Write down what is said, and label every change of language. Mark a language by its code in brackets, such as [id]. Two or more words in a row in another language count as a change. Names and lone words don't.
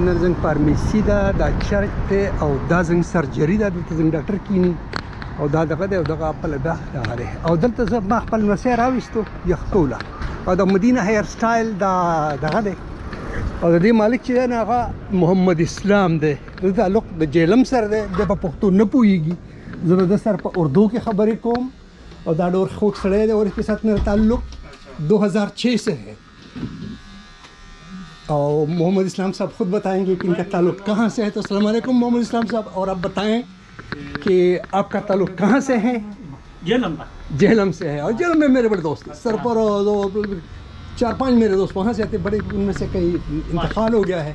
[ps] نه زنګ فارمیسي ده دا چرچ دی او دا زنګ سرجري ده دلته زنګ ډاکټر کینی او دا دغه دی او دغه خپل دغه دی او دلته زه ما خپل نسې راویستو یخطوله او د مدینه هیر سټایل دا دغه دی او د دې مالک چې دی نو هغه محمد اسلام دی د تعلق د جیلم سره دی د په پښتو نه پوهېږي زه به د سره په اردو کې خبرې کوم اور دا ڈور خوک سڑے دے [ur] اور اس کے ساتھ میرا تعلق 2006 سے ہے. اور محمد اسلام صاحب خود بتائیں گے کہ ان کا تعلق کہاں سے ہے. تو السلام علیکم محمد اسلام صاحب, اور آپ بتائیں کہ آپ کا تعلق کہاں سے ہے. جہلم سے ہے, اور جہلم میں میرے بڑے دوست ہیں سرپر 4-5 میرے دوست وہاں سے آتے بڑے, ان میں سے کئی انتقال ہو گیا ہے.